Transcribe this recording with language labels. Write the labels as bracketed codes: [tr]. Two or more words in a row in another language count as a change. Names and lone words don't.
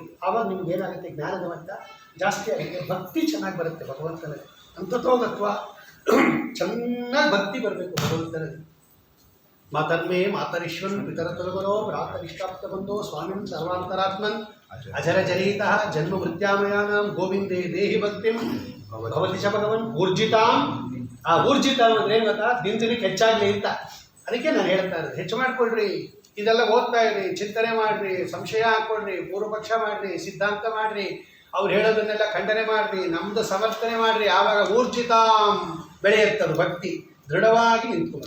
[kn] ಆವಾಗ ನಿಮ್ಗೆ ಏನಾಗುತ್ತೆ, ಜ್ಞಾನದ ಮಟ್ಟ ಜಾಸ್ತಿ ಆಗುತ್ತೆ, ಭಕ್ತಿ ಚೆನ್ನಾಗಿ ಬರುತ್ತೆ ಭಗವಂತನಲ್ಲಿ. ಅಂತತೋಗತ್ವ ಚೆನ್ನಾಗಿ ಭಕ್ತಿ ಬರಬೇಕು ಭಗವಂತನಲ್ಲಿ. [sa] ಮಾತರ್ಮೇ ಮಾತರಿಶ್ವನ್ ಪಿತರ ತೊಲಗರೋ ಭ್ರಾತರಿಷ್ಟಾಪ್ತ ಬಂಧೋ ಸ್ವಾಮಿನ್ ಸರ್ವಾಂತರಾತ್ಮನ್ ಅಜರ ಜರೀತ ಜನ್ಮ ಮೃತ್ಯಾಮಯಾನಾಂ ಗೋವಿಂದೇ ದೇಹಿ ಭಕ್ತಿಂ ಭವತಿ ಚ ಭಗವನ್ ಊರ್ಜಿತಾಂ. [kn] ಆ ಊರ್ಜಿತಾಂ ಅಂದ್ರೆ ಏನು ಗೊತ್ತಾ, ದಿನಕ್ಕೆ ಹೆಚ್ಚಾಗಲಿ ಅಂತ. ಅದಕ್ಕೆ ನಾನು ಹೇಳ್ತಾ ಇರೋದು, ಹೆಚ್ಚು ಮಾಡ್ಕೊಳ್ರಿ, ಇದೆಲ್ಲ ಓದ್ತಾ ಇರ್ರಿ, ಚಿಂತನೆ ಮಾಡಿರಿ, ಸಂಶಯ ಹಾಕ್ಕೊಳ್ರಿ, ಪೂರ್ವಪಕ್ಷ ಮಾಡಿರಿ, ಸಿದ್ಧಾಂತ ಮಾಡಿರಿ, ಅವ್ರು ಹೇಳೋದನ್ನೆಲ್ಲ ಖಂಡನೆ ಮಾಡಿರಿ, ನಮ್ಮದು ಸಮರ್ಥನೆ ಮಾಡಿರಿ. ಆವಾಗ ಊರ್ಜಿತಾಂ ಬೆಳೆಯುತ್ತದು, ಭಕ್ತಿ ದೃಢವಾಗಿ ನಿಂತ್ಕೊಳ್ಳುತ್ತೆ.